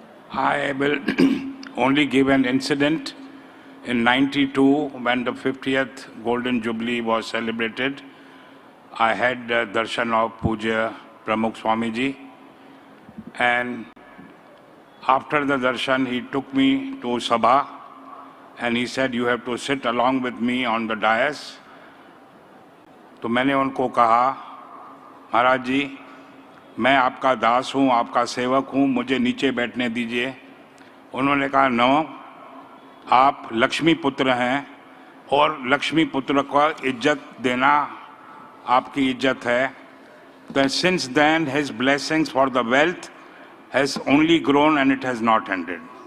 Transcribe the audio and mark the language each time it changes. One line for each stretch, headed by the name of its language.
English: I will only give an incident. In '92, when the 50th Golden Jubilee was celebrated, I had the darshan of Puja Pramukh Swamiji, and after the darshan, he took me to Sabha, and he said, "You have to sit along with me on the dais."
Hindi: तो मैंने उनको कहा, महाराज जी, मैं आपका दास हूँ, आपका सेवक हूँ, मुझे नीचे बैठने दीजिए. उन्होंने कहा नो, आप लक्ष्मी पुत्र हैं और लक्ष्मी पुत्र को इज्जत देना आपकी इज्जत है.
English: Then since then his blessings for the wealth has only grown and it has not ended.